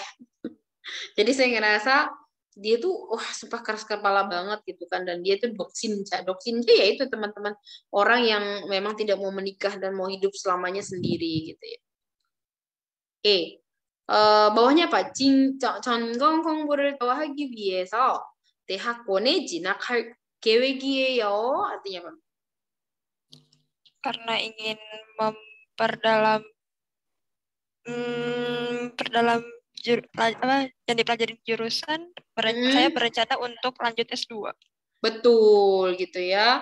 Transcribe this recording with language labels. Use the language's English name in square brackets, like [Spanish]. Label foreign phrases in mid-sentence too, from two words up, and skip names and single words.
[Indonesian] Jadi saya ngerasa dia tuh sumpah keras kepala banget gitu kan, dan dia tuh doksinja ya itu teman-teman, orang yang memang tidak mau menikah dan mau hidup selamanya sendiri gitu ya. Oke. bawahnya apa? [Korean] 전공 공부를 더 하기 위해서 대학원에 진학할 계획이에요. [Indonesian] Artinya apa? Karena ingin memperdalam yang dipelajari jurusan, saya berencana untuk lanjut S2. Betul gitu ya.